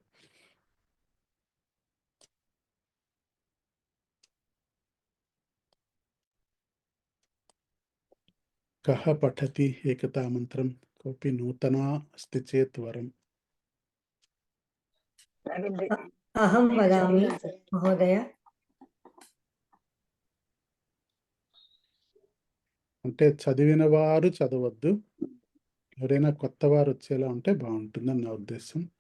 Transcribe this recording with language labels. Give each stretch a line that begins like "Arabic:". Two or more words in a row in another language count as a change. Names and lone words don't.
Sanskrit: कः पठति एकतामन्त्रं? कोऽपि नूतना अस्ति चेत् वरम्। अहं वदामि महोदय।
Telugu: అంటే చదివిన వారు చదవద్దు, ఎవరైనా కొత్త వారు వచ్చేలా ఉంటే బాగుంటుందని నా ఉద్దేశం.